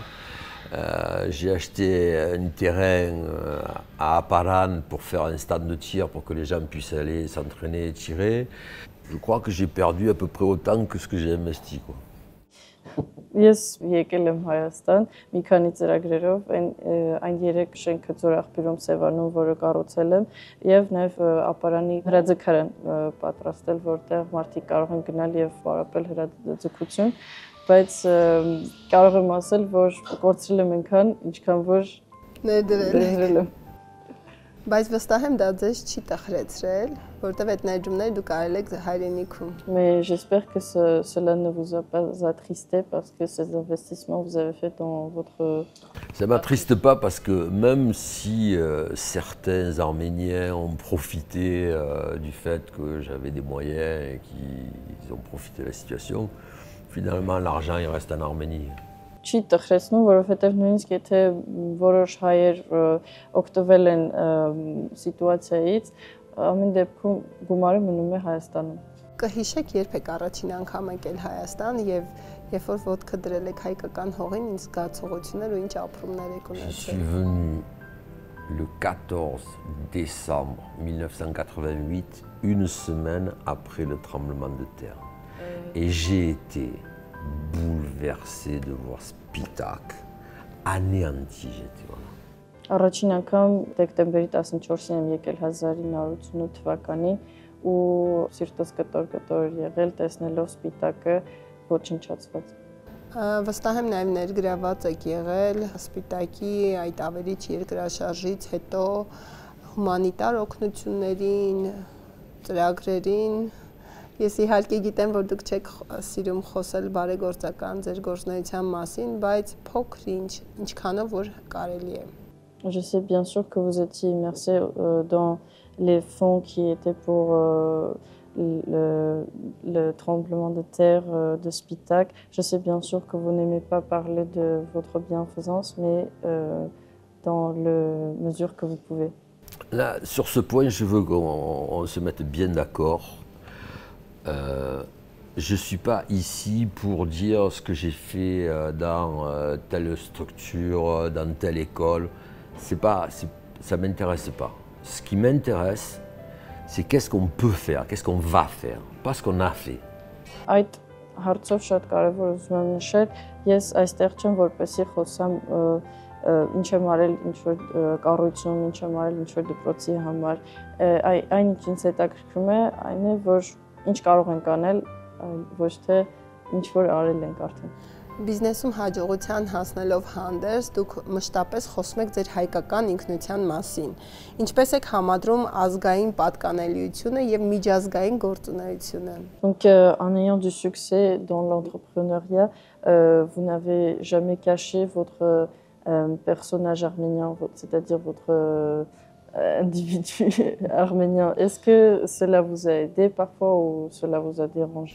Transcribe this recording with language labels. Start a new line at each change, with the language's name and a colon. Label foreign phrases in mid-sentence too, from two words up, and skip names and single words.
French: J'ai acheté un terrain à Aparan pour faire un stade de tir pour que les gens puissent aller s'entraîner et tirer. Je crois que j'ai perdu à peu près autant que ce que j'ai investi, quoi.
Armenian: Ես եկել եմ Հայաստան մի քանի ծրագրերով, այն 3 շենքը Ձորախբյուրում Սևանում, որը կառուցել եմ, եւ նաեւ Ապարանի հրաձգարան պատրաստել, որտեղ մարդիկ կարող են գնալ եւ պարապել հրաձգություն, բայց կարող եմ ասել, որ կորցրել եմ այնքան, ինչքան որ ներդրել եմ։ Բայց վստահ եմ դա ձեզ չի տխրեցրել։ որտեղ այդ ներդրումները դուք արել եք հայրենիքում։
French: Mais j'espère que cela ne vous a pas attristé parce que ces investissements que vous avez faits dans votre... Ça ne m'attriste pas parce que même si certains Arméniens ont profité du fait que j'avais des moyens et qu'ils ont profité de la situation, finalement l'argent il reste en Arménie.
Armenian: Չի տխրեցնում, որովհետև նույնիսկ եթե որոշ հայեր օգտվել են սիտուացիայից, ամեն դեպքում գումարը մնում է Հայաստանում։ Կհիշեք երբեք առաջին անգամ եկել Հայաստան եւ երբ որ ոտքը դրել եք հայկական հողին, ինչ զգացողություններ ու ինչ ապրումներ եք
French: Je
Armenian: ունեցել։
French: suis venu le 14 décembre 1988, une semaine après le tremblement de terre. Et j'ai été bouleversé de voir Spitak anéanti. J'étais voilà.
Armenian: Առաջին անգամ դեկտեմբերի 14-ին եմ եկել 1988 թվականի ու սիրտս կտոր եղել տեսնելով Սպիտակը ոչնչացված։ Վստահ եմ նաև ներգրաված եք եղել Սպիտակի այդ ավերիչ երկրաշարժից հետո հումանիտար օգնություններին, ծրագրերին։ Ես իհարկե գիտեմ, որ դուք չեք սիրում խոսել բարեգործական ձեր գործունեության մասին, բայց փոքր-ինչ, ինչքանով որ կարելի է։
French: Je sais bien sûr que vous étiez immersé dans les fonds qui étaient pour le tremblement de terre de Spitak. Je sais bien sûr que vous n'aimez pas parler de votre bienfaisance, mais dans la mesure que vous pouvez. Là, sur ce point, je veux qu'on se mette bien d'accord. Je ne suis pas ici pour dire ce que j'ai fait dans telle structure, dans telle école. Ça ne m'intéresse pas. Ce qui m'intéresse, c'est qu'est-ce qu'on peut faire, qu'est-ce qu'on va faire, pas ce qu'on a fait.
Armenian: Այդ հարցով շատ կարևոր ուզում եմ նշել, ես այստեղ չեմ որպեսի խոսամ ինչ եմ արել ինչ-որ կառույցում, ինչ եմ արել ինչ-որ դպրոցի համար, այն ինչ ինձ հետաքրքրում է, այն է, որ ինչ կարող ենք անել, ոչ թե ինչ-որ արել ենք արդեն։ Բիզնեսում հաջողության հասնելով հանդերձ դուք մշտապես խոսում եք ձեր հայկական ինքնության մասին։ Ինչպես եք համադրում ազգային պատկանելիությունը եւ միջազգային գործունեությունը։
French: Donc en ayant du succès dans l'entrepreneuriat, vous n'avez jamais caché votre personnage arménien, c'est-à-dire votre individu arménien. Est-ce que cela vous a aidé parfois ou cela vous a dérangé?